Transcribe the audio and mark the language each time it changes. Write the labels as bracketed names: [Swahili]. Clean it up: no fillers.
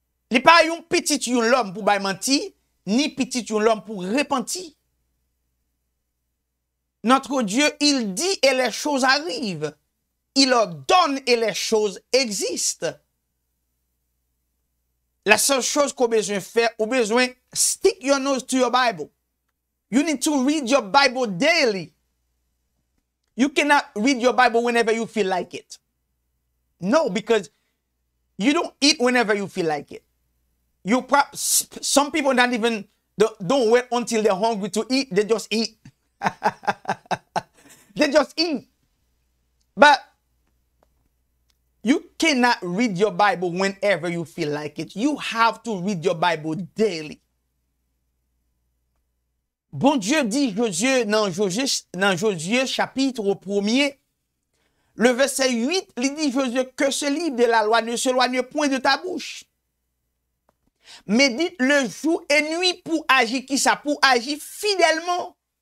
[French] Il n'est pas un petit l'homme pour mentir, ni petit l'homme pour repentir. Notre Dieu, il dit et les choses arrivent. Il ordonne et les choses existent. La seule chose qu'on a besoin de faire, on a besoin de [English] stick your nose to your Bible. You need to read your Bible daily. You cannot read your Bible whenever you feel like it. No, because you don't eat whenever you feel like it. Some people don't wait until they're hungry to eat. They just eat. They just eat. But you cannot read your Bible whenever you feel like it. You have to read your Bible daily. [French] Bon Dieu dit dans Josué chapitre 1er, le verset 8, il dit Josué que ce livre de la loi ne s'éloigne point de ta bouche. Médite le jour et nuit pour agir qui ça? Pour agir fidèlement.